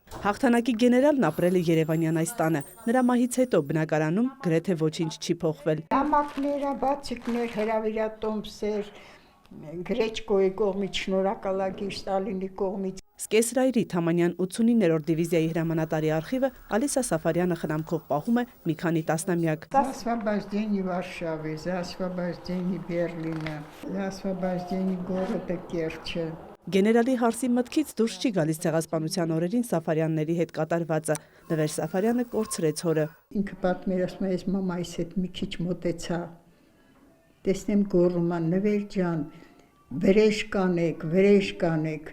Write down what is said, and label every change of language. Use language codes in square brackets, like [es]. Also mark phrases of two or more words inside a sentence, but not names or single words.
[hy] Հաղթանակի գեներալն ապրել է Երևանյան այս տանը, նրա մահից հետո բնակարանում գրեթե ոչինչ չի փոխվել։ Նամակներ, բացիկներ, հրավիրատոմսեր, Գրեչկոյի կողմից, շնորհակալագիր Ստալինի կողմից։ Սկեսրայրի Թամանյան 89-րդ դիվիզիայի հրամանատարի արխիվը Ալիսա Սաֆարյանը խնամքով պահում է մի քանի տասնամյակ։ [ru] За освобождение Варшавы, за освобождение Բերլինը, за освобождение города Керчи։ [hy] Գեներալի հարսի մտքից դուրս չի գալիս ցեղասպանության օրերին Սաֆարյանների հետ կատարվածը։ Նվեր Սաֆարյանը կորցրեց հորը։ Ինքը պատմեր, ասում է, ես մամայիս հետ մի քիչ մոտեցա։ Տեսնեմ գոռում ան, Նվեր ջան, վրեժ կանեք։